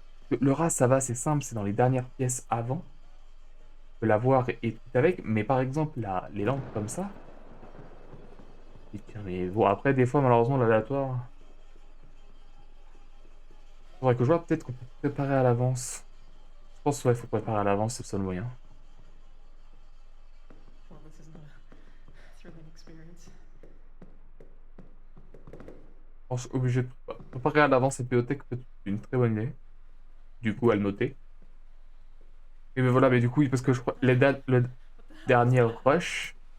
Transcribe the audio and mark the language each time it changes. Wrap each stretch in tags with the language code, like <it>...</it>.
<fr>Le rat, ça va, c'est simple, c'est dans les dernières pièces avant. Tu peux l'avoir et tout avec, mais par exemple, les lampes comme ça. Mais bon, après, des fois, malheureusement, l'aléatoire. Faudrait que je vois, peut-être qu'on peut préparer à l'avance. Je pense, ouais, il faut préparer à l'avance, c'est le seul moyen.</fr> <en>Well, this isn't a thrilling experience.</en> <fr>Je pense obligé de préparer à l'avance cette bibliothèque, peut-être une très bonne idée. Du coup, à le noter. Et ben voilà, mais du coup, parce que je crois, le dernier rush.</fr>